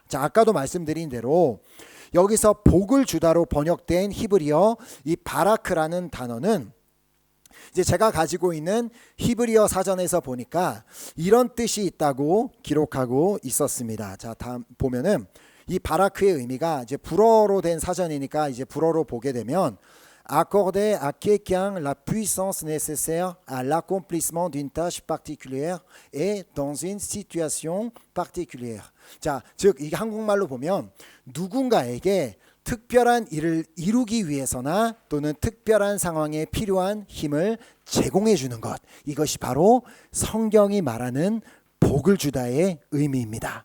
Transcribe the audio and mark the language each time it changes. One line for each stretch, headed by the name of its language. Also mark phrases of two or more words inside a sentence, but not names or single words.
Korean: 자, 아까도 말씀드린 대로 여기서 복을 주다로 번역된 히브리어 이 바라크라는 단어는 이제 제가 가지고 있는 히브리어 사전에서 보니까 이런 뜻이 있다고 기록하고 있었습니다. 자, 다음 보면은 이 바라크의 의미가 이제 불어로 된 사전이니까 이제 불어로 보게 되면
French: accorder à quelqu'un la puissance nécessaire à l'accomplissement d'une tâche particulière et dans une situation particulière.
Korean: 자, 즉 이게 한국말로 보면 누군가에게 특별한 일을 이루기 위해서나 또는 특별한 상황에 필요한 힘을 제공해 주는 것, 이것이 바로 성경이 말하는 복을 주다의 의미입니다.